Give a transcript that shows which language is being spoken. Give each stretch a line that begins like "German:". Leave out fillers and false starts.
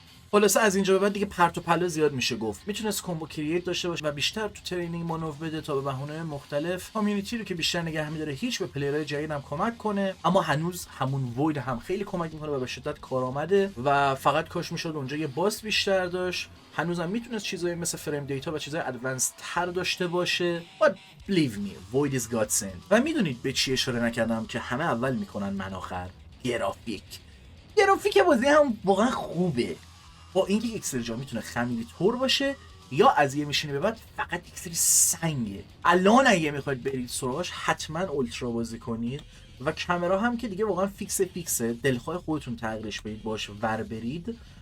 Persian: خلاصه از اینجا به بعد دیگه پرت و پلا زیاد میشه گفت. میتونست کامبو کرییت داشته باشه و بیشتر تو ترینینگ مانور بده تا به بهونه مختلف کامیونیتی رو که بیشتر نگه می‌داره، هیچ به پلیرهای جدید هم کمک کنه. اما هنوز همون وید هم خیلی کمک میکنه و به شدت کارآمده و فقط کاش میشد اونجا یه باس بیشتر داشت. هنوزم میتونست چیزایی مثل فریم دیتا و چیزای ادوانس تر داشته باشه.
English: But believe me, void is godsend.
Persian: و میدونید به چی اشاره نکردم که همه اول میکنن من آخر؟ گرافیک بازی هم واقعا خوبه. با اینکه یک سری جا میتونه خمیری طور باشه یا از یه میشینه به بعد فقط یک سری سنگه. الان اگه میخواید برید سراغش حتما اولترا بازی کنید و کامرا هم که دیگه واقعا فیکسه، دلخواه خودتون تغییرش بدید باش ور برید.